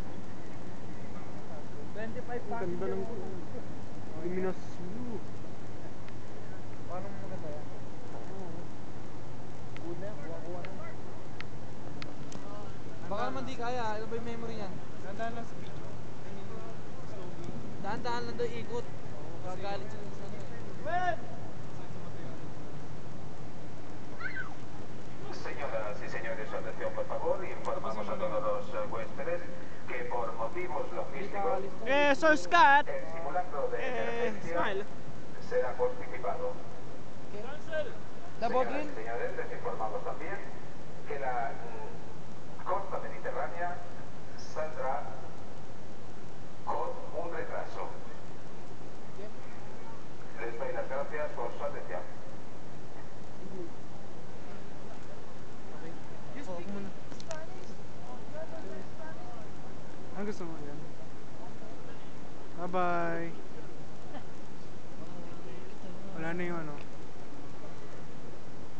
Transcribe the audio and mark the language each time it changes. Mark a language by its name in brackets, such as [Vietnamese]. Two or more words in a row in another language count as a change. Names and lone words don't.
[Filipino] 25 Ganda ng luminous blue. Paano mo maganda yan? Good na yan, kuha-kuha na. Baka naman di kaya, ano ba yung memory niyan? Nandaan lang sa video. [English] I mean, slowly. [Filipino] Dahan-dahan lang daw ikot. Gagalit sila sa ano eh. [Spanish] Señoras y señores, su atención por favor, informamos a todos los huéspedes que por motivos logísticos [English] Sir Scott! [Spanish] el simulacro de emergencia [English] Smile. [Spanish] será posticipado. La Señoras Bodrin? y señores, les informamos también que la costa mediterránea saldrá con un retraso. Les doy las gracias por su atención. [Filipino] Ang gusto mo yan? Bye-bye. Wala na yung ano.